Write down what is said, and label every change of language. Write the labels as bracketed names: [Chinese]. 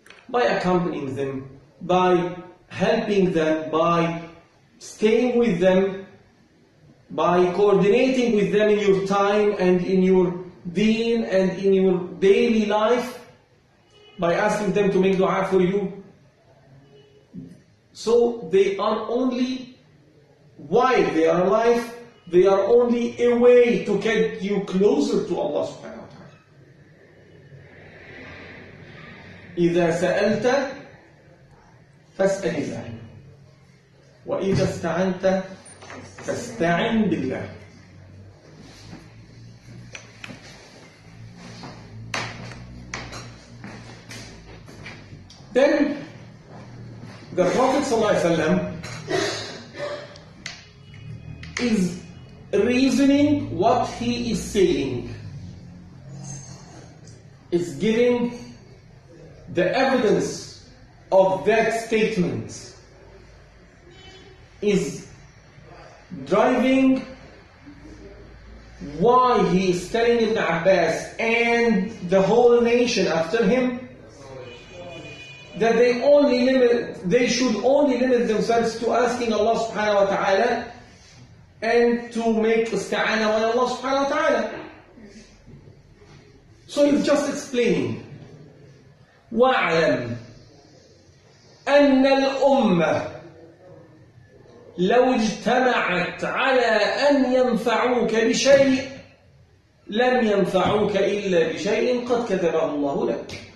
[English] By accompanying them, by helping them, by staying with them, by coordinating with them in your time and in your deen and in your daily life, by asking them to make dua for you. So they are only, while they are alive, they are only a way to get you closer to Allah subhanahu wa ta'ala. [Arabic] إذا سألت فاسأل الله وإذا استعنت فاستعن بالله. [English] Then the Prophet ﷺ is reasoning what he is saying, is giving the evidence of that statement, is driving why he is telling Ibn Abbas and the whole nation after him that they should only limit themselves to asking Allah subhanahu wa ta'ala and to make isti'ana on Allah subhanahu wa ta'ala. So he's just explaining. [Arabic] وَاعْلَمْ أَنَّ الْأُمَّةِ لو اجتمعت على أن ينفعوك بشيء لم ينفعوك إلا بشيء قد كتبه الله لك.